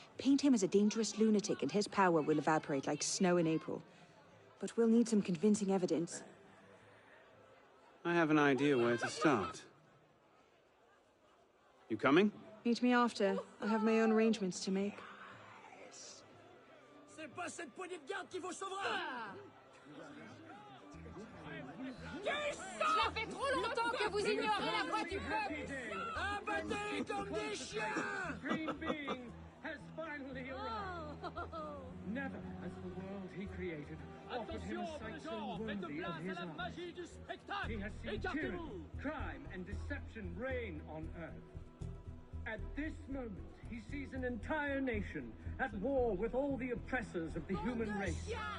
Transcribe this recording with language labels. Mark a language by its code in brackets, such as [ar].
[en] Paint him as a dangerous lunatic and his power will evaporate like snow in April. But we'll need some convincing evidence. I have an idea where to start. You coming? Meet me after. I have my own arrangements to make. [fr] C'est pas cette poignée de garde qui vous sauvera. Cela fait trop longtemps que vous ignorez la voix du peuple. Abattez comme des chiens. [en] Supreme Being has finally arrived. Never has the world he created offered him a sight so worthy of his eyes. He has seen tyranny, crime, and deception reign on earth. At this moment, he sees an entire nation at war with all the oppressors of the human race.